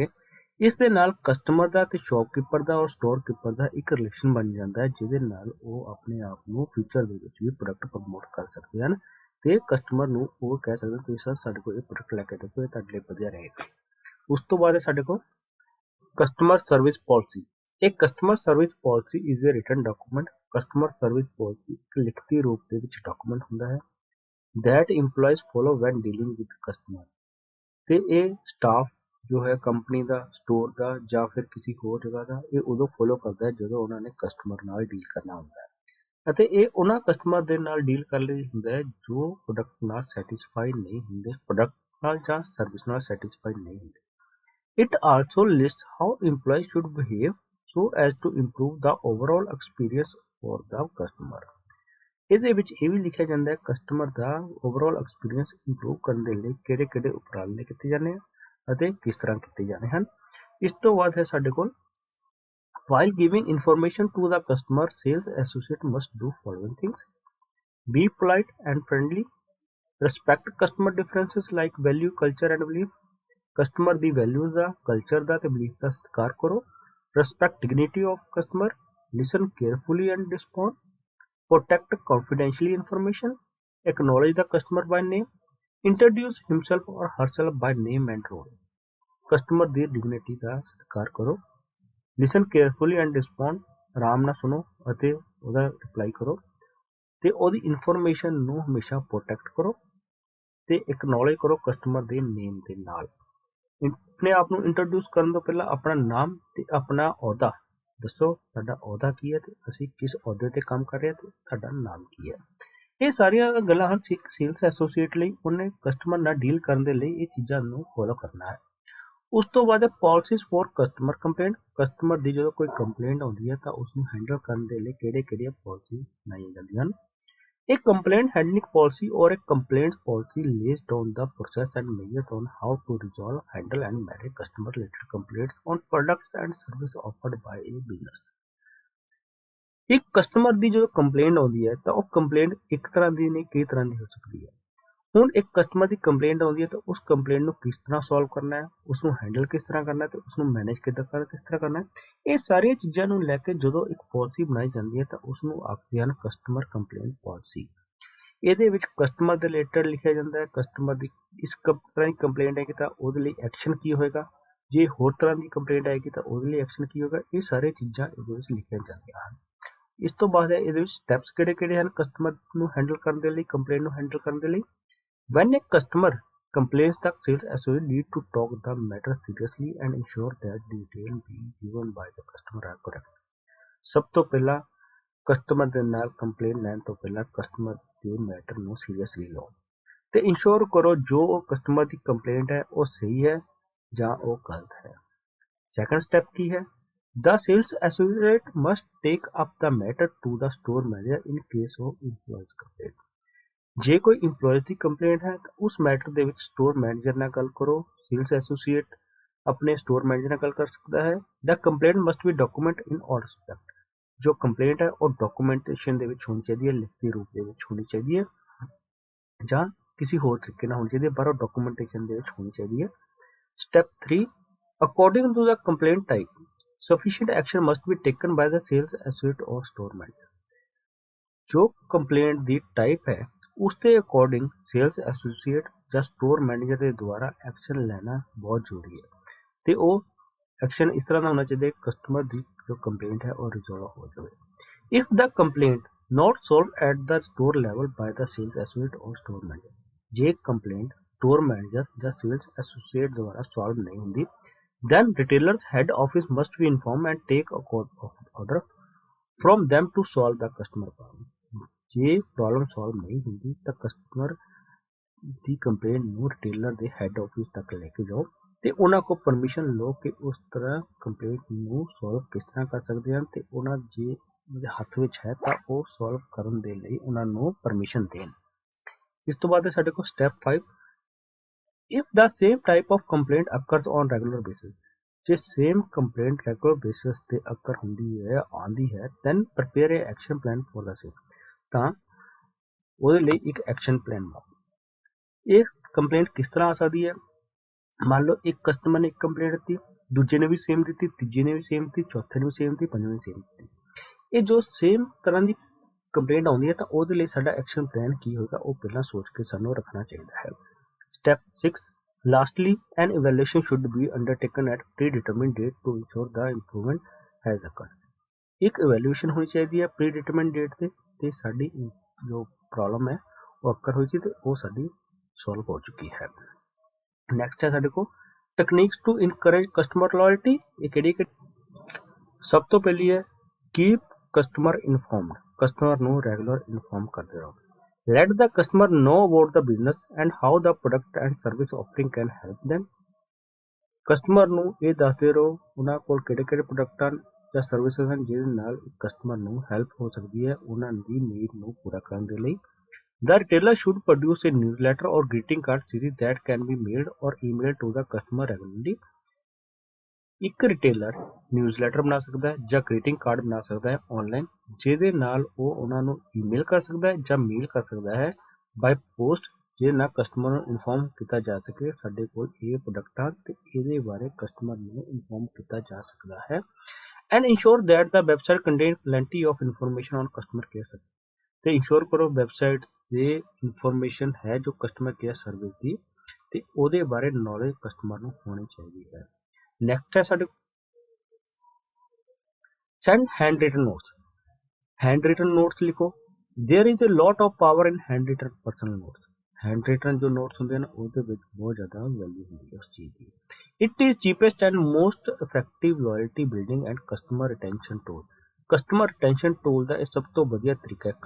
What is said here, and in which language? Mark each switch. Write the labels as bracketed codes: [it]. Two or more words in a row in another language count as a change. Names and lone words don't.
[pa] ਇਸ ਦੇ ਨਾਲ ਕਸਟਮਰ ਦਾ ਤੇ ਸ਼ੌਪਕੀਪਰ ਦਾ ਔਰ ਸਟੋਰ ਕੀਪਰ ਦਾ ਇੱਕ ਰਿਲੇਸ਼ਨ ਬਣ ਜਾਂਦਾ ਹੈ ਜਿਹਦੇ ਨਾਲ ਉਹ ਆਪਣੇ ਆਪ ਨੂੰ ਫਿਊਚਰ ਦੇ ਵਿੱਚ ਵੀ ਪ੍ਰੋਡਕਟ ਪ੍ਰਮੋਟ ਕਰ ਸਕਦੇ ਹਨ ਤੇ ਕਸਟਮਰ ਨੂੰ ਉਹ ਕਹਿ ਸਕਦੇ ਤੁਸੀਂ ਸਰ ਸਾਡੇ ਕੋਲ ਇਹ ਪ੍ਰੋਡਕਟ ਲੈ ਕੇ ਦੇਖੋ, ਇਹ ਤੁਹਾਡੇ ਲਈ ਵਧੀਆ ਰਹੇਗਾ। ਉਸ ਤੋਂ ਬਾਅਦ ਸਾਡੇ ਕੋਲ ਕਸਟਮਰ ਸਰਵਿਸ ਪਾਲਿਸੀ। [en] A customer service policy is a written document. [pa] ਕਸਟਮਰ ਸਰਵਿਸ ਪਾਲਿਸੀ ਇੱਕ ਲਿਖਤੀ ਰੂਪ ਦੇ ਵਿੱਚ ਡਾਕੂਮੈਂਟ ਹੁੰਦਾ ਹੈ [en] that employees follow when dealing with customer। [pa] ਤੇ ਇਹ ਸਟਾਫ ਜੋ ਹੈ ਕੰਪਨੀ ਦਾ, ਸਟੋਰ ਦਾ ਜਾਂ ਫਿਰ ਕਿਸੇ ਹੋਰ ਜਗ੍ਹਾ ਦਾ, ਇਹ ਉਦੋਂ ਫੋਲੋ ਕਰਦਾ ਹੈ ਜਦੋਂ ਉਹਨਾਂ ਨੇ ਕਸਟਮਰ ਨਾਲ ਡੀਲ ਕਰਨਾ ਹੁੰਦਾ ਹੈ ਅਤੇ ਇਹ ਉਹਨਾਂ ਕਸਟਮਰ ਦੇ ਨਾਲ ਡੀਲ ਕਰਨ ਲਈ ਹੁੰਦਾ ਹੈ ਜੋ ਪ੍ਰੋਡਕਟ ਨਾਲ ਸੈਟੀਸਫਾਈ ਨਹੀਂ ਹੁੰਦੇ, ਪ੍ਰੋਡਕਟ ਨਾਲ ਜਾਂ ਸਰਵਿਸ ਨਾਲ ਸੈਟੀਸਫਾਈ ਨਹੀਂ ਹੁੰਦੇ। [en] It also lists how employees should behave so as to improve the overall experience for the customer। [pa] ਇਹਦੇ ਵਿੱਚ ਇਹ ਵੀ ਲਿਖਿਆ ਜਾਂਦਾ ਹੈ ਕਸਟਮਰ ਦਾ ਓਵਰਆਲ ਐਕਸਪੀਰੀਅੰਸ ਇੰਪਰੂਵ ਕਰਨ ਦੇ ਲਈ ਕਿਹੜੇ ਕਿਹੜੇ ਉਪਰਾਲੇ ਕੀਤੇ ਜਾਂਦੇ ਹਨ ਅਤੇ ਕਿਸ ਤਰ੍ਹਾਂ ਕੀਤੇ ਜਾਣੇ ਹਨ। ਇਸ ਤੋਂ ਬਾਅਦ ਹੈ ਸਾਡੇ ਕੋਲ [en] while giving information to the customer, sales associate must do following things: be polite and friendly, respect customer differences like value, culture and belief। [pa] ਕਸਟਮਰ ਦੀ ਵੈਲਿਊਜ਼ ਦਾ, ਕਲਚਰ ਦਾ ਤੇ ਬਲੀਫ ਦਾ ਸਤਿਕਾਰ ਕਰੋ। [en] Respect dignity of customer, listen carefully and respond, protect confidential information, acknowledge the customer by name, introduce himself or herself by name and role। [pa] customer ਦੀ dignity ਦਾ ਸਤਿਕਾਰ ਕਰੋ, [en] listen carefully and respond, [pa] ਆਰਾਮ ਨਾਲ ਸੁਣੋ ਅਤੇ ਉਹਦਾ ਰਿਪਲਾਈ ਕਰੋ ਤੇ ਉਹਦੀ ਇਨਫੋਰਮੇਸ਼ਨ ਨੂੰ ਹਮੇਸ਼ਾ ਪ੍ਰੋਟੈਕਟ ਕਰੋ ਤੇ acknowledge ਕਰੋ ਕਸਟਮਰ ਦੇ ਨੇਮ ਦੇ ਨਾਲ। ਆਪਣੇ ਆਪ ਨੂੰ ਇੰਟਰੋਡਿਊਸ ਕਰਨ ਤੋਂ ਪਹਿਲਾਂ ਆਪਣਾ ਨਾਮ ਤੇ ਆਪਣਾ ਅਹੁਦਾ ਦੱਸੋ, ਸਾਡਾ ਅਹੁਦਾ ਕੀ ਹੈ ਤੇ ਅਸੀਂ ਕਿਸ ਅਹੁਦੇ ਤੇ ਕੰਮ ਕਰ ਰਹੇ ਹਾਂ ਤੇ ਸਾਡਾ ਨਾਮ ਕੀ ਹੈ। ਇਹ ਸਾਰੀਆਂ ਗੱਲਾਂ ਹਨ ਸੇਲਸ ਐਸੋਸੀਏਟ ਲਈ, ਉਹਨੇ ਕਸਟਮਰ ਨਾਲ ਡੀਲ ਕਰਨ ਦੇ ਲਈ ਇਹ ਚੀਜ਼ਾਂ ਨੂੰ ਫੋਲੋ ਕਰਨਾ ਹੈ। ਉਸ ਤੋਂ ਬਾਅਦ ਹੈ [en] policies for customer complaint. [pa] ਕਸਟਮਰ ਦੀ ਜਦੋਂ ਕੋਈ ਕੰਪਲੇਂਟ ਆਉਂਦੀ ਹੈ ਤਾਂ ਉਸ ਨੂੰ ਹੈਂਡਲ ਕਰਨ ਦੇ ਲਈ ਕਿਹੜੀਆਂ ਪਾਲਿਸੀ ਬਣਾਈਆਂ ਜਾਂਦੀਆਂ ਹਨ। [en] A complaint handling policy or a complaints policy lays down the process and measures on how to resolve, handle and manage customer related complaints on products and services offered by a business। [pa] एक ਕਸਟਮਰ ਦੀ ਜਦੋਂ ਕੰਪਲੇਂਟ ਆਉਂਦੀ ਹੈ ਤਾਂ ਉਹ ਕੰਪਲੇਂਟ ਇੱਕ ਤਰ੍ਹਾਂ ਦੀ ਨਹੀਂ ਕਈ ਤਰ੍ਹਾਂ ਦੀ ਹੋ ਸਕਦੀ ਹੈ। ਹੁਣ ਇੱਕ ਕਸਟਮਰ ਦੀ ਕੰਪਲੇਂਟ ਆਉਂਦੀ ਹੈ ਤਾਂ ਉਸ ਕੰਪਲੇਂਟ ਨੂੰ ਕਿਸ ਤਰ੍ਹਾਂ ਸੋਲਵ ਕਰਨਾ ਹੈ, ਉਸ ਨੂੰ ਹੈਂਡਲ ਕਿਸ ਤਰ੍ਹਾਂ ਕਰਨਾ ਹੈ ਤੇ ਉਸ ਨੂੰ ਮੈਨੇਜ ਕਿਸ ਤਰ੍ਹਾਂ ਕਰਨਾ ਹੈ, ਇਹ ਸਾਰੀਆਂ ਚੀਜ਼ਾਂ ਨੂੰ ਲੈ ਕੇ ਜਦੋਂ ਇੱਕ ਪਾਲਿਸੀ ਬਣਾਈ ਜਾਂਦੀ ਹੈ ਤਾਂ ਉਸ ਨੂੰ ਆਖਦੇ ਹਨ ਕਸਟਮਰ ਕੰਪਲੇਂਟ ਪਾਲਿਸੀ। ਇਹਦੇ ਵਿੱਚ ਕਸਟਮਰ ਦੇ ਰਿਲੇਟਡ ਲਿਖਿਆ ਜਾਂਦਾ ਹੈ, ਕਸਟਮਰ ਦੀ ਇਸ ਤਰ੍ਹਾਂ ਦੀ ਕੰਪਲੇਂਟ ਆਏਗੀ ਤਾਂ ਉਹਦੇ ਲਈ ਐਕਸ਼ਨ ਕੀ ਹੋਏਗਾ, ਜੇ ਹੋਰ ਤਰ੍ਹਾਂ ਦੀ ਕੰਪਲੇਂਟ ਆਏਗੀ ਤਾਂ ਉਹਦੇ ਲਈ ਐਕਸ਼ਨ ਕੀ ਹੋਏਗਾ, ਇਹ ਸਾਰੀਆਂ ਚੀਜ਼ਾਂ ਇਹਦੇ ਵਿੱਚ ਲਿਖੀਆਂ ਜਾਂਦੀਆਂ ਹਨ। ਇਸ ਤੋਂ ਬਾਅਦ ਇਹਦੇ ਵਿੱਚ ਸਟੈਪਸ ਕਿਹੜੇ ਹਨ ਕਸਟਮਰ ਨੂੰ ਹੈਂਡਲ ਕਰਨ ਦੇ ਲਈ, ਕੰਪਲੇਂਟ ਨੂੰ ਹੈਂਡਲ ਕਰਨ ਦੇ ਲਈ। [en] When a customer complains, the sales associate need to talk the matter seriously and ensure that detail being given by the customer are correct। [pa] ਸਭ ਤੋਂ ਪਹਿਲਾਂ ਕਸਟਮਰ ਦੇ ਨਾਲ ਕੰਪਲੇਂਟ ਲੈਣ ਤੋਂ ਪਹਿਲਾਂ ਕਸਟਮਰ ਦੇ ਮੈਟਰ ਨੂੰ ਸੀਰੀਅਸਲੀ ਲਓ ਤੇ ਇੰਸ਼ੋਰ ਕਰੋ ਜੋ ਕਸਟਮਰ ਦੀ ਕੰਪਲੇਂਟ ਹੈ ਉਹ ਸਹੀ ਹੈ ਜਾਂ ਉਹ ਗਲਤ ਹੈ। [en] second step [pa] ਕੀ ਹੈ, [en] The sales associate must take up the matter to the store manager in case of employees complaint। [pa] ਜੇ ਕੋਈ ਇੰਪਲੋਇਜ਼ ਦੀ ਕੰਪਲੇਂਟ ਹੈ ਤਾਂ ਉਸ ਮੈਟਰ ਦੇ ਵਿੱਚ ਸਟੋਰ ਮੈਨੇਜਰ ਨਾਲ ਗੱਲ ਕਰੋ। ਸੇਲਸ ਐਸੋਸੀਏਟ ਆਪਣੇ ਸਟੋਰ ਮੈਨੇਜਰ ਨਾਲ ਗੱਲ ਕਰ ਸਕਦਾ ਹੈ। [en] The complaint must be document in all respect. [pa] ਜੋ ਕੰਪਲੇਂਟ ਹੈ ਉਹ ਡਾਕੂਮੈਂਟੇਸ਼ਨ ਦੇ ਵਿੱਚ ਹੋਣੀ ਚਾਹੀਦੀ ਹੈ, ਲਿਖਤੀ ਰੂਪ ਦੇ ਵਿੱਚ ਹੋਣੀ ਚਾਹੀਦੀ ਹੈ ਜਾਂ ਕਿਸੇ ਹੋਰ ਤਰੀਕੇ ਨਾਲ ਹੋਣੀ ਚਾਹੀਦੀ ਹੈ, ਪਰ ਉਹ ਡਾਕੂਮੈਂਟੇਸ਼ਨ ਦੇ ਵਿੱਚ ਹੋਣੀ ਚਾਹੀਦੀ ਹੈ। [en] Step 3, according to the complaint type sufficient action must be taken by the sales associate or store manager। [pa] ਜੋ ਕੰਪਲੇਂਟ ਦੀ ਟਾਈਪ ਹੈ ਉਸ ਦੇ ਅਕੋਰਡਿੰਗ ਸੇਲਸ ਐਸੋਸੀਏਟ ਜਾਂ ਸਟੋਰ ਮੈਨੇਜਰ ਦੇ ਦੁਆਰਾ ਐਕਸ਼ਨ ਲੈਣਾ ਬਹੁਤ ਜ਼ਰੂਰੀ ਹੈ ਤੇ ਉਹ ਐਕਸ਼ਨ ਇਸ ਤਰ੍ਹਾਂ ਦਾ ਹੋਣਾ ਚਾਹੀਦਾ ਹੈ ਕਸਟਮਰ ਦੀ ਜੋ ਕੰਪਲੇਂਟ ਹੈ ਉਹ ਰਿਜ਼ੋਲਵ ਹੋ ਜਾਵੇ। [en] If the complaint not solved at the store level by the sales associate or store manager, [pa] ਜੇ ਕੰਪਲੇਂਟ ਸਟੋਰ ਮੈਨੇਜਰ ਜਾਂ ਸੇਲਸ ਐਸੋਸੀਏਟ ਦੁਆਰਾ ਸੋਲਵ ਨਹੀਂ ਹੁੰਦੀ, [en] then retailer's head office must be informed and take a order from them to solve the customer problem। [pa] ਜੇ ਪ੍ਰੋਬਲਮ ਸੋਲਵ ਨਹੀਂ ਹੁੰਦੀ ਤਾਂ ਕਸਟਮਰ ਦੀ ਕੰਪਲੇਂਟ ਨੂੰ ਰਿਟੇਲਰ ਦੇ ਹੈਡ ਆਫਿਸ ਤੱਕ ਲੈ ਕੇ ਜਾਓ ਤੇ ਉਹਨਾਂ ਕੋਲ ਪਰਮਿਸ਼ਨ ਲਓ ਕਿ ਉਸ ਤਰ੍ਹਾਂ ਕੰਪਲੇਂਟ ਨੂੰ ਸੋਲਵ ਕਿਸ ਤਰ੍ਹਾਂ ਕਰ ਸਕਦੇ ਹਨ ਤੇ ਉਹਨਾਂ ਜੇ ਉਹਦੇ ਹੱਥ ਵਿੱਚ ਹੈ ਤਾਂ ਉਹ ਸੋਲਵ ਕਰਨ ਦੇ ਲਈ ਉਹਨਾਂ ਨੂੰ ਪਰਮਿਸ਼ਨ ਦੇਣ। ਇਸ ਤੋਂ ਬਾਅਦ ਸਾਡੇ ਕੋਲ ਸਟੈਪ 5, [en] if the same type of complaint occurs on regular basis, [pa] ਜੇ same complaint regular basis ਤੇ occur ਹੁੰਦੀ ਹੈ ਆਉਂਦੀ ਹੈ, [en] then prepare a action plan for the same। [pa] ਤਾਂ ਉਹਦੇ ਲਈ ਇੱਕ ਐਕਸ਼ਨ ਪਲਾਨ ਬਣਾਓ। ਇਹ ਕੰਪਲੇਂਟ ਕਿਸ ਤਰ੍ਹਾਂ ਆ ਸਕਦੀ ਹੈ, ਮੰਨ ਲਓ ਇੱਕ ਕਸਟਮਰ ਨੇ ਇੱਕ ਕੰਪਲੇਂਟ ਦਿੱਤੀ, ਦੂਜੇ ਨੇ ਵੀ ਸੇਮ ਦਿੱਤੀ, ਤੀਜੇ ਨੇ ਵੀ ਸੇਮ ਦਿੱਤੀ, ਚੌਥੇ ਨੇ ਵੀ ਸੇਮ ਦਿੱਤੀ, ਪੰਜਵੇਂ ਨੇ ਸੇਮ ਦਿੱਤੀ। ਇਹ ਜੋ ਸੇਮ ਤਰ੍ਹਾਂ ਦੀ ਕੰਪਲੇਂਟ ਆਉਂਦੀ ਹੈ ਤਾਂ ਉਹਦੇ ਲਈ ਸਾਡਾ ਐਕਸ਼ਨ ਪਲਾਨ ਕੀ ਹੋਏਗਾ ਉਹ ਪਹਿਲਾਂ ਸੋਚ ਕੇ ਸਾਨੂੰ ਰੱਖਣਾ ਚਾਹੀਦਾ ਹੈ। [en] Step 6, lastly an evaluation should be undertaken at predetermined date to ensure the improvement has occurred। [pa] ਇੱਕ evaluation ਹੋਣੀ ਚਾਹੀਦੀ ਹੈ [en] predetermined date [pa] ਤੇ ਸਾਡੀ ਜੋ ਪ੍ਰੋਬਲਮ ਹੈ ਉਹ occur ਹੋਈ ਸੀ ਤੇ ਉਹ ਸਾਡੀ ਸੋਲਵ ਹੋ ਚੁੱਕੀ ਹੈ। ਨੈਕਸਟ ਹੈ ਸਾਡੇ ਕੋਲ [en] techniques to increase customer loyalty. [pa] ਇਹ ਕਿਹੜੀ ਸਭ ਤੋਂ ਪਹਿਲੀ ਹੈ [en] keep customer informed. [pa] ਕਸਟਮਰ ਨੂੰ ਰੈਗੂਲਰ ਇਨਫੋਰਮ ਕਰਦੇ ਰਹੋ। [en] Let the customer know about the business and how the product and service offering can help them। [pa] ਕਸਟਮਰ ਨੂੰ ਇਹ ਦੱਸਦੇ ਰਹੋ ਉਹਨਾਂ ਕੋਲ ਕਿਹੜੇ ਪ੍ਰੋਡਕਟ ਹਨ ਜਾਂ ਸਰਵਿਸਿਜ਼ ਹਨ ਜਿਹਦੇ ਨਾਲ ਕਸਟਮਰ ਨੂੰ ਹੈਲਪ ਹੋ ਸਕਦੀ ਹੈ ਉਹਨਾਂ ਦੀ ਨੀਡ ਨੂੰ ਪੂਰਾ ਕਰਨ ਦੇ ਲਈ। [en] The retailer should produce a newsletter or greeting card series that can be mailed or emailed to the customer regularly। [pa] ਇੱਕ ਰਿਟੇਲਰ ਨਿਊਜ਼ਲੈਟਰ ਬਣਾ ਸਕਦਾ ਹੈ ਜਾਂ ਗ੍ਰੀਟਿੰਗ ਕਾਰਡ ਬਣਾ ਸਕਦਾ ਹੈ ਆਨਲਾਈਨ, ਜਿਹਦੇ ਨਾਲ ਉਹ ਉਹਨਾਂ ਨੂੰ ਈਮੇਲ ਕਰ ਸਕਦਾ ਹੈ ਜਾਂ ਮੇਲ ਕਰ ਸਕਦਾ ਹੈ [en] by post, [pa] ਜਿਹਦੇ ਨਾਲ ਕਸਟਮਰ ਨੂੰ ਇਨਫੋਰਮ ਕੀਤਾ ਜਾ ਸਕੇ ਸਾਡੇ ਕੋਲ ਇਹ ਪ੍ਰੋਡਕਟ ਆ ਤੇ ਇਹਦੇ ਬਾਰੇ ਕਸਟਮਰ ਨੂੰ ਇਨਫੋਰਮ ਕੀਤਾ ਜਾ ਸਕਦਾ ਹੈ। [en] And ensure that the website contain plenty of information on customer care service. [pa] ਤੇ ਇੰਸ਼ੋਰ ਕਰੋ ਵੈਬਸਾਈਟ ਤੇ ਇਨਫੋਰਮੇਸ਼ਨ ਹੈ ਜੋ ਕਸਟਮਰ ਕੇਅਰ ਸਰਵਿਸ ਦੀ ਤੇ ਉਹਦੇ ਬਾਰੇ ਨੌਲੇਜ ਕਸਟਮਰ ਨੂੰ ਹੋਣੀ ਚਾਹੀਦੀ ਹੈ। ਨੈਕਸਟ ਹੈ ਸਾਡੇ [en] send hand written notes. hand written notes [hi] लिखो। [en] There is a lot of power in hand written personal notes. hand written [hi] जो नोट्स होंगे ना उसके बहुत ज़्यादा वैल्यू होती है उस चीज़ की। [en] It is cheapest and most effective loyalty building and customer retention tool. customer retention tool [hi] का यह सब तो वधिया तरीका है।